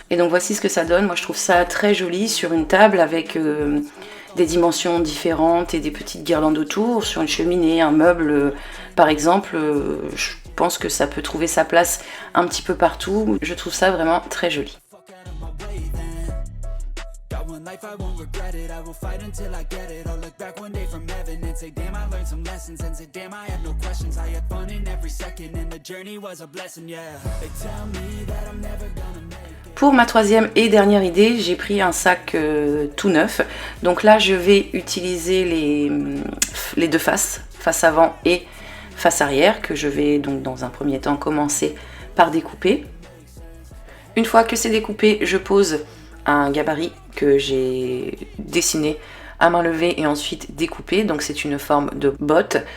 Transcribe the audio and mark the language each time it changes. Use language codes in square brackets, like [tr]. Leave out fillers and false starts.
[fr] Et donc voici ce que ça donne. Moi je trouve ça très joli sur une table avec des dimensions différentes et des petites guirlandes autour, sur une cheminée, un meuble par exemple. Je pense que ça peut trouver sa place un petit peu partout. Je trouve ça vraiment très joli. [en] Life I won't regret it, I will fight until I get it. I'll look back one day from heaven and say damn I learned some lessons. And say damn I had no questions, I had fun in every second. And the journey was a blessing, yeah. They tell me that I'm never gonna make it. [fr] Pour ma troisième et dernière idée, j'ai pris un sac tout neuf. Donc là je vais utiliser les deux faces, face avant et face arrière, que je vais donc dans un premier temps commencer par découper. Une fois que c'est découpé, je pose un gabarit que j'ai dessiné à main levée et ensuite découpé, donc c'est une forme de botte.